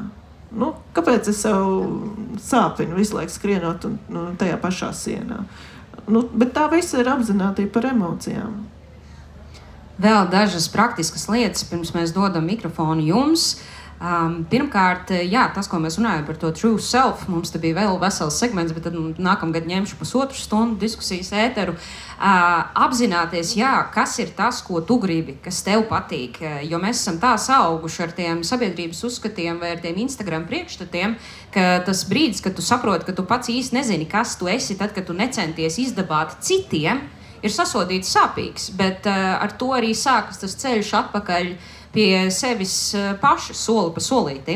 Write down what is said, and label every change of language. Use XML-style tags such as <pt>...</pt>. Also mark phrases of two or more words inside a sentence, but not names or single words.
<lv>Kāpēc es sev sāpinu visu laiku skrienot tajā pašā sienā? Bet tā visa ir apzinātība par emocijām. Vēl dažas praktiskas lietas, pirms mēs dodam mikrofonu jums. Pirmkārt, tas, ko mēs runājam par to</lv> <en>true self,</en> <lv>mums te bija vēl vesels segments, bet tad nākamgad ņemšu 1,5 stundu diskusijas ēteru. Apzināties, kas ir tas, ko tu gribi, kas tev patīk, jo mēs esam tā sauguši ar tiem sabiedrības uzskatiem vai ar tiem Instagram priekšstatiem, ka tas brīdis, kad tu saproti, ka tu pats īsti nezini, kas tu esi, tad, kad tu necenties izdabāt citiem, ir sasodīts sāpīgs, bet ar to arī sākas tas ceļš atpakaļ pie sevis paša, soli pa solītim.</lv>